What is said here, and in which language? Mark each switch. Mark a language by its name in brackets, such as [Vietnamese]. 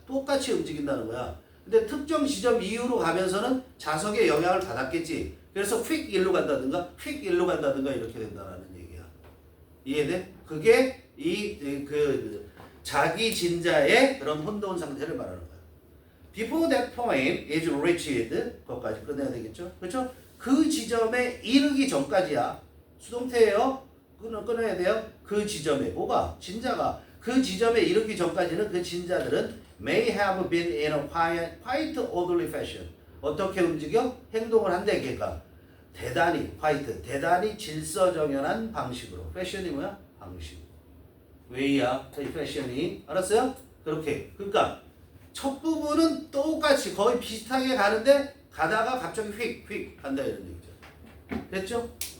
[Korean] 똑같이 움직인다는 거야. 근데 특정 지점 이후로 가면서는 자석에 영향을 받았겠지. 그래서 휙 일로 간다든가 휙 일로 간다든가 이렇게 된다라는 얘기야. 이해돼? 그게 그 자기 진자의 그런 혼돈 상태를 말하는 거야. [English] Before that point is reached, [Korean] 그것까지 끝내야 되겠죠? 그렇죠? 그 지점에 이르기 전까지야. 수동태예요. 끊어야 돼요. 그 지점에 뭐가? 진자가 그 지점에 이르기 전까지는 그 진자들은 [English] may have been in a quite orderly fashion. [Korean] 어떻게 움직여? 행동을 한대. 걔가 대단히 질서정연한 방식으로. fashion이 뭐야? 방식. way야. fashion이. 알았어요? 그렇게. 그러니까 첫 부분은 똑같이 거의 비슷하게 가는데 가다가 갑자기 휙 간다 이런 얘기죠. 됐죠?